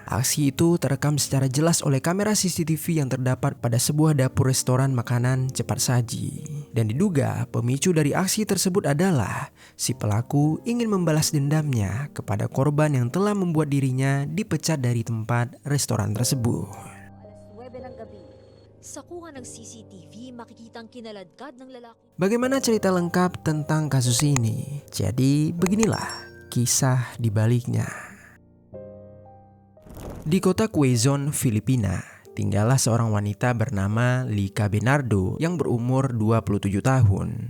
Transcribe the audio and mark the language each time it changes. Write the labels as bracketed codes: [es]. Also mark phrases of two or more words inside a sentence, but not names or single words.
[id] Aksi itu terekam secara jelas oleh kamera CCTV yang terdapat pada sebuah dapur restoran makanan cepat saji. Dan diduga pemicu dari aksi tersebut adalah si pelaku ingin membalas dendamnya kepada korban yang telah membuat dirinya dipecat dari tempat restoran tersebut. [tl] Sakuha ng CCTV, makikitang kinaladkad ng lalaki. [id] Bagaimana cerita lengkap tentang kasus ini? Jadi beginilah kisah di baliknya. Di kota Quezon, Filipina, tinggallah seorang wanita bernama Lika Bernardo yang berumur 27 tahun.